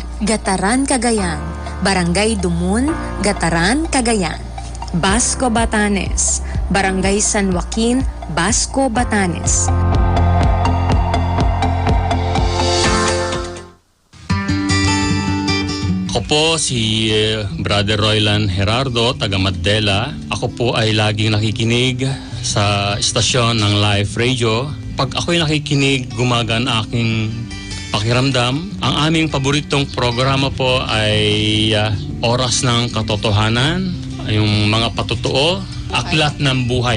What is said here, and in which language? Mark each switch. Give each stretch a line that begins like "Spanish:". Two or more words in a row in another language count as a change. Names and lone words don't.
Filipino: Gataran, Cagayan, Barangay Dumun, Gataran, Cagayan. Basco, Batanes, Barangay San Joaquin, Basco, Batanes. Ako po si Brother Roylan Gerardo, taga Mandela. Ako po ay laging nakikinig sa istasyon ng Live Radio. Pag ako'y nakikinig, gumagaan aking pakiramdam. Ang aming paboritong programa po ay Oras ng Katotohanan, yung mga patotoo, aklat ng buhay.